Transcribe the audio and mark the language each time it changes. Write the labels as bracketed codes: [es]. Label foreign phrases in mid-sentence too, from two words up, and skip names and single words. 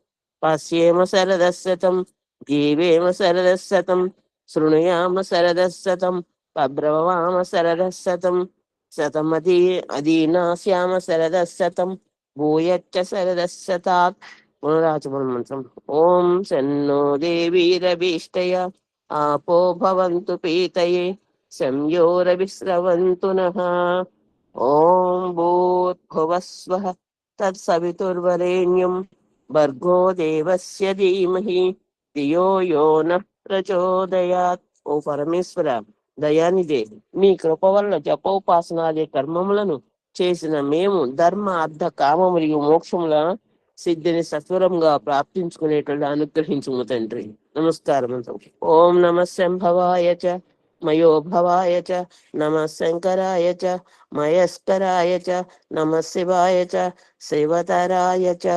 [sa] పశ్యేమ శరదశతం జీవేమ శరదశతం శృణుయామ శరదశతం పబ్రవామ శరదశతం అదీనాస్యామ శరదశతం భూయచ్చ శరదశతాత్. పునరాచమన మంత్రం. ఓం శన్నో దేవీరభీష్టయ आपो भवन्तु पीतये संयोरविस्रवन्तु नः ॐ भूर्भुवस्वः तत्सवितुर्वरेण्यं भर्गो देवस्य धीमहि ధియో యో నః ప్రచోదయాత్. [te] ఓ పరమేశ్వర, దయానిదే, మీ కృప వల్ల జపోపాసనాది కర్మములను చేసిన మేము ధర్మ అర్థ కామ మరియు మోక్షముల సిద్ధిని సత్వరంగా ప్రాప్తించుకునేట్లు అనుగ్రహించుము తండ్రి. నమస్కారం. [sa] ఓం నమ శంభవాయ చ మయోభవాయ చ నమ శంకరాయ చ మయస్కరాయ చ నమ శివాయ చ శివతరాయ చ.